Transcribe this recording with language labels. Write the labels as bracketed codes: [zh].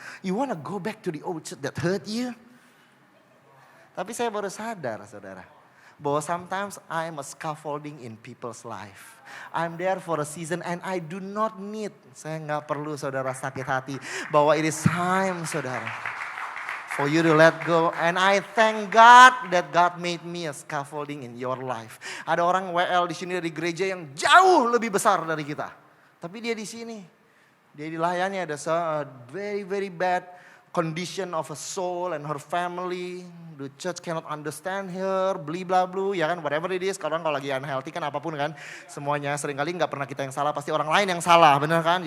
[en] You wanna go back to the old church that hurt you? [id] Tapi saya baru sadar, saudara, bahwa [en] sometimes I'm a scaffolding in people's life. I'm there for a season and I do not need. [id] Saya gak perlu saudara sakit hati. [en] Bahwa it is time, saudara, for you to let go. And I thank God that God made me a scaffolding in your life. [id] Ada orang WL di sini dari gereja yang jauh lebih besar dari kita. Tapi dia di sini. Dia dilayani ada [en] very very bad condition of a soul and her family. The church cannot understand her, bla bla, [id] ya kan, whatever it is. Kalau lagi unhealthy kan apapun kan, semuanya seringkali nggak pernah kita yang salah, pasti orang lain yang salah, benar kan?